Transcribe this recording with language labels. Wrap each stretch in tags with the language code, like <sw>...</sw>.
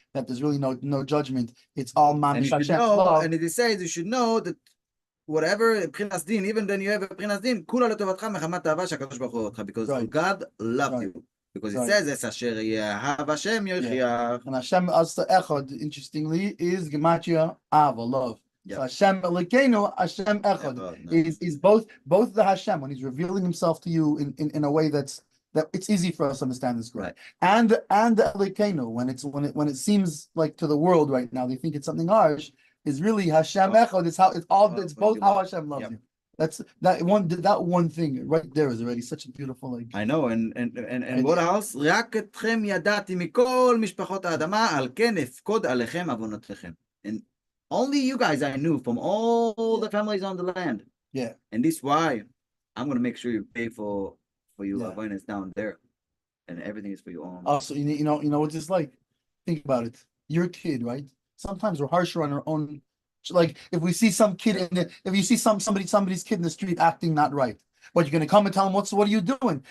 <en>That there's really no judgment. It's all Mamish Hashem. And it says you should know that whatever,</en> <he>מבחינת דין,</he> <en>even then you have</en> <he>מבחינת דין, כולה לטובתך מחמת אהבה שהקדוש ברוך הוא אותך,</he> <en>because Right. God loved Right. you. Because it Right. says,</en> <he>es asher yehav Hashem yochiach.</he> <en>And Hashem also Echad, interestingly, is Gematria Ava, love. Yep. So Hashem Elokeinu, Hashem Echad is both the Hashem when He's revealing Himself to you in a way that it's easy for us to understand this correct. Right. And the Elokeinu when it seems like to the world right now they think it's something harsh, is really Hashem Echad. It's both how Hashem loves you. That's that one thing right there is already such a beautiful like. I know, and what else?</en> <he>רק אתכם ידעתי מכל משפחות האדמה, על כן אפקוד עליכם עוונותיכם.</he> <en>And only you guys I knew from all the families on the land. Yeah. And this is why I'm going to make sure you pay for your avoidance down there. And everything is for your own. Also, you know what it's like? Think about it. You're a kid, right? Sometimes we're harsher on our own. Like if we see some kid if you see somebody's kid in the street acting not right, but you're gonna come and tell him what are you doing?</en>